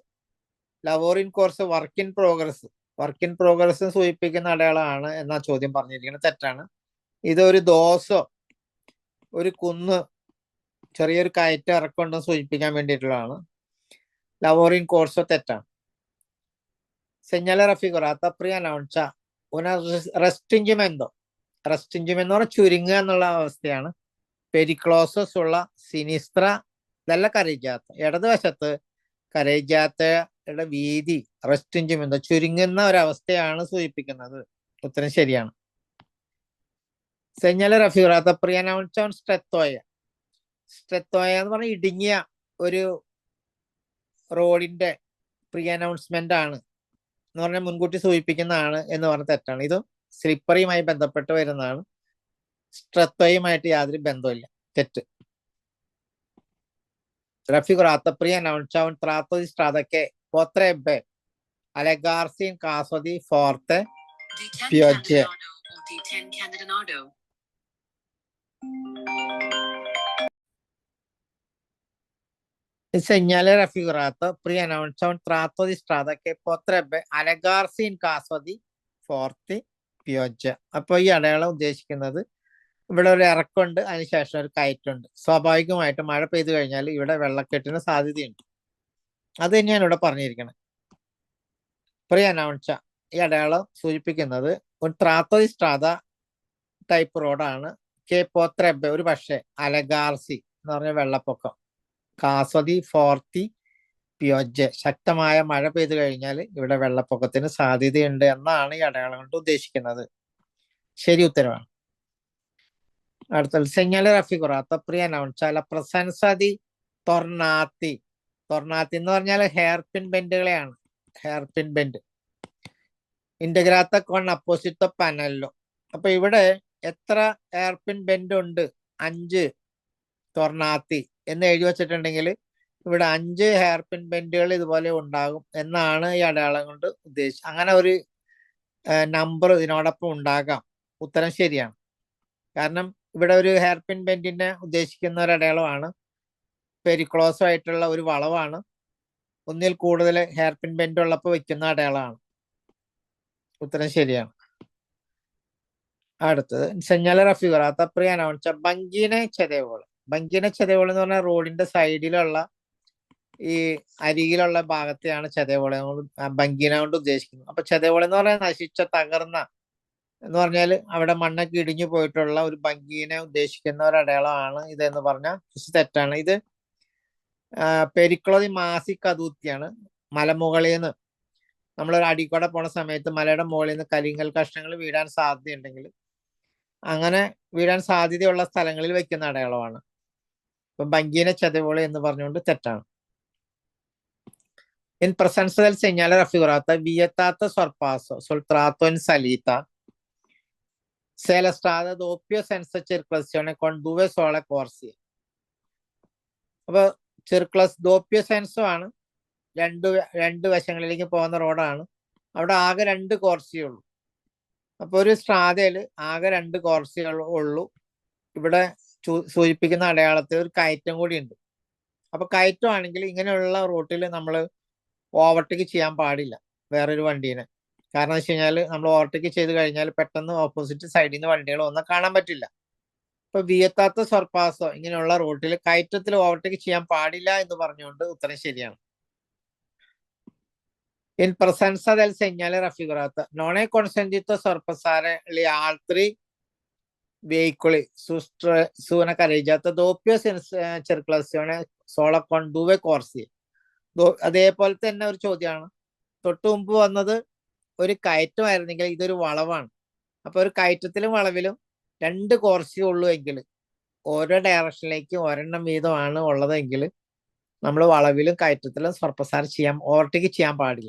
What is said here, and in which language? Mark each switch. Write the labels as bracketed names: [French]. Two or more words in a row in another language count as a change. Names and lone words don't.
[Malayalam] ലവോറിൻ കോഴ്സ് [English] work in progress [Malayalam] സൂചിപ്പിക്കുന്ന അടയാളമാണ് എന്നാ ചോദ്യം പറഞ്ഞിരിക്കുന്നത്. തെറ്റാണ്. ഇതൊരു ദോശോ, ഒരു കുന്ന്, ചെറിയൊരു കയറ്റം ഇറക്കമുണ്ടെന്ന് സൂചിപ്പിക്കാൻ വേണ്ടിയിട്ടുള്ളതാണ്. ലവോറിൻ കോഴ്സോ തെറ്റാണ്. [Italian] señale raffigurata preannuncia una restringimento. [Malayalam] റെസ്റ്റിഞ്ചിമെന്റ് എന്ന് പറഞ്ഞാൽ ചുരുങ്ങുക എന്നുള്ള അവസ്ഥയാണ്. പെരിക്ലോസസ് ഉള്ള സിനിസ്ത്ര നല്ല കരയിജാത്ത, ഇടതുവശത്ത് കരയിജാത്തയുടെ വീതി റെസ്റ്റിഞ്ചിമെന്റ് ചുരുങ്ങുന്ന ഒരവസ്ഥയാണ് സൂചിപ്പിക്കുന്നത്. ഉത്തരം ശരിയാണ്. [Italian] señale raffigurata preannuncia un strettoia. [Malayalam] എന്ന് പറഞ്ഞാൽ ഇടുങ്ങിയ ഒരു റോഡിന്റെ പ്രീ അനൗൺസ്മെന്റ് ആണ് എന്ന് പറഞ്ഞാൽ മുൻകൂട്ടി സൂചിപ്പിക്കുന്നതാണ് എന്ന് പറഞ്ഞ തെറ്റാണ്. ഇതും സ്ലിപ്പറിയുമായി ബന്ധപ്പെട്ട് വരുന്നതാണ്. സ്ട്രെത്തോയുമായിട്ട് യാതൊരു ബന്ധമില്ല. തെറ്റ്. [Italian] raffigurata preannuncia un tratto di strada che potrebbe allegarsi in caso di forte Piogge. Il segnale raffigurato preannuncia un tratto di strada che potrebbe allegarsi in caso di forti piogge. [Malayalam] അപ്പൊ ഈ അടയാളം ഉദ്ദേശിക്കുന്നത് ഇവിടെ ഒരു ഇറക്കമുണ്ട്, അതിനുശേഷം ഒരു കയറ്റുണ്ട്. സ്വാഭാവികമായിട്ട് മഴ പെയ്തു കഴിഞ്ഞാൽ ഇവിടെ വെള്ളക്കെട്ടിന് സാധ്യതയുണ്ട്. അത് തന്നെയാണ് ഇവിടെ പറഞ്ഞിരിക്കുന്നത്. preannuncia ഈ അടയാളം സൂചിപ്പിക്കുന്നത് ഒരു [Italian] tratto di strada [Malayalam] ടൈപ്പ് റോഡാണ്. കെ potrebbe ഒരു പക്ഷേ അലഗാർസി എന്ന് പറഞ്ഞ വെള്ളപ്പൊക്കം, കാസതി ഫോർത്തി പിയൊജെ ശക്തമായ മഴ പെയ്തു കഴിഞ്ഞാൽ ഇവിടെ വെള്ളപ്പൊക്കത്തിന് സാധ്യതയുണ്ട് എന്നാണ് ഈ അടയാളം കൊണ്ട് ഉദ്ദേശിക്കുന്നത്. ശരി ഉത്തരവാണ്. [Italian] അടുത്ത segnale raffigurato preannuncia la presenza di tornati. [Malayalam] tornati എന്ന് പറഞ്ഞാൽ ഹെയർ പിൻ ബെൻഡുകളെയാണ്. [English] hair pin bend [Italian] integrata con apposito pannello. [Malayalam] അപ്പൊ ഇവിടെ എത്ര ഹെയർ പിൻ ബെൻഡ് ഉണ്ട്? 5 ടൊർണാത്തി എന്ന് എഴുതി വെച്ചിട്ടുണ്ടെങ്കിൽ ഇവിടെ 5 ഹെയർ പിൻ ബെൻഡുകൾ ഇതുപോലെ ഉണ്ടാകും എന്നാണ് ഈ അടയാളം കൊണ്ട് ഉദ്ദേശിച്ചത്. അങ്ങനെ ഒരു നമ്പർ ഇതിനോടൊപ്പം ഉണ്ടാകാം. ഉത്തരം ശരിയാണ്. കാരണം ഇവിടെ ഒരു ഹെയർ പിൻ ബെൻഡിനെ ഉദ്ദേശിക്കുന്ന ഒരു അടയാളമാണ്. പെരിക്ലോസ് ആയിട്ടുള്ള ഒരു വളവാണ്. ഒന്നിൽ കൂടുതൽ ഹെയർ പിൻ ബെൻഡ് ഉള്ളപ്പോൾ വെക്കുന്ന അടയാളമാണ്. ഉത്തരം ശരിയാണ്. അടുത്തത് [Italian] segnale raffigurato preannuncia banchine cedevoli. banchine cedevoli [Malayalam] എന്ന് പറഞ്ഞാൽ റോഡിന്റെ സൈഡിലുള്ള ഈ അരികിലുള്ള ഭാഗത്തെയാണ് [Italian] cedevole banchina [Malayalam] കൊണ്ട് ഉദ്ദേശിക്കുന്നത്. അപ്പൊ ചെതേവോള എന്ന് പറഞ്ഞാൽ നശിച്ച, തകർന്ന എന്ന് പറഞ്ഞാൽ അവിടെ മണ്ണൊക്കെ ഇടിഞ്ഞു പോയിട്ടുള്ള ഒരു ബങ്കീനെ ഉദ്ദേശിക്കുന്ന ഒരു അടയാളമാണ് ഇതെന്ന് പറഞ്ഞാൽ തെറ്റാണ്. ഇത് പെരിക്ലോതി മാസി കതൂത്തിയാണ്. മലമുകളിൽ നിന്ന് നമ്മളൊരു അടിക്കൂടെ പോണ സമയത്ത് മലയുടെ മുകളിൽ നിന്ന് കരിങ്കൽ കഷ്ണങ്ങൾ വീഴാൻ സാധ്യതയുണ്ടെങ്കിൽ അങ്ങനെ വീഴാൻ സാധ്യതയുള്ള സ്ഥലങ്ങളിൽ വെക്കുന്ന അടയാളമാണ്. ഇപ്പൊ ബങ്കീനെ ചെതവോളി എന്ന് പറഞ്ഞുകൊണ്ട് തെറ്റാണ്. [Italian] In presenza del segnale raffigurato è vietato sorpasso sul tratto in salita se la strada doppia senza circolazione con 2 sole corsie. [Malayalam] അപ്പൊ [Italian] circlas doppio senso [Malayalam] ആണ്. രണ്ട് വശങ്ങളിലേക്ക് പോകുന്ന റോഡാണ്. അവിടെ ആകെ 2 കോർസിയേ ഉള്ളൂ. അപ്പൊ ഒരു സ്ട്രാതയിൽ ആകെ 2 കോർസിയേ ഉള്ളൂ. ഇവിടെ സൂചിപ്പിക്കുന്ന അടയാളത്തിൽ ഒരു കയറ്റം കൂടി ഉണ്ട്. അപ്പൊ കയറ്റമാണെങ്കിൽ ഇങ്ങനെയുള്ള റൂട്ടിൽ നമ്മൾ ഓവർടേക്ക് ചെയ്യാൻ പാടില്ല വേറൊരു വണ്ടീനെ. കാരണം വെച്ച് കഴിഞ്ഞാൽ നമ്മൾ ഓവർടേക്ക് ചെയ്ത് കഴിഞ്ഞാൽ പെട്ടെന്ന് ഓപ്പോസിറ്റ് സൈഡിൽ നിന്ന് വണ്ടികൾ ഒന്നും കാണാൻ പറ്റില്ല. ഇപ്പൊ [Italian] vietato sorpasso [Malayalam] ഇങ്ങനെയുള്ള റൂട്ടിൽ കയറ്റത്തിൽ ഓവർടേക്ക് ചെയ്യാൻ പാടില്ല എന്ന് പറഞ്ഞുകൊണ്ട് ഉത്തരം ശരിയാണ്. [Italian] In presenza del segnale raffigurato non è consentito sorpassare gli altri veicoli su una carreggiata doppia circolazione solo con 2 corsie. [Malayalam] അതേപോലെ തന്നെ ഒരു ചോദ്യമാണ്. തൊട്ടു മുമ്പ് വന്നത് ഒരു കയറ്റമായിരുന്നെങ്കിൽ ഇതൊരു വളവാണ്. അപ്പൊ ഒരു കയറ്റത്തിലും വളവിലും 2 കോർസിയേ ഉള്ളൂ എങ്കിൽ, ഓരോ ഡയറക്ഷനിലേക്കും ഒരെണ്ണം വീതമാണ് ഉള്ളതെങ്കിൽ നമ്മൾ വളവിലും കയറ്റത്തിലും സർപ്പസാര ഓവർടേക്ക് ചെയ്യാൻ പാടില്ല.